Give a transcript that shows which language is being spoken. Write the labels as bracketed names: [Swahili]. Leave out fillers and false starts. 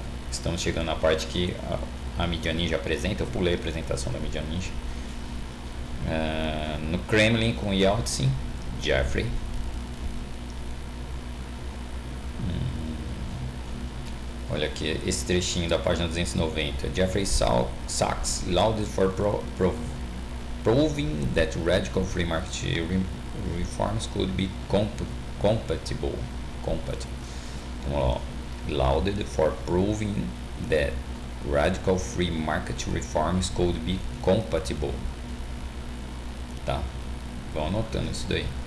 [Portuguese] Estamos chegando na parte que a mídia ninja apresenta. Eu pulei a apresentação da mídia ninja. No Kremlin com Yeltsin, Jeffrey. Olha aqui esse trechinho da página 290. [English] Jeffrey Sachs lauded for proving that radical free market reforms could be compatible. [Portuguese] Então, [English] lauded for proving that radical free market reforms could be compatible. [Portuguese] Tá, vão anotando isso daí.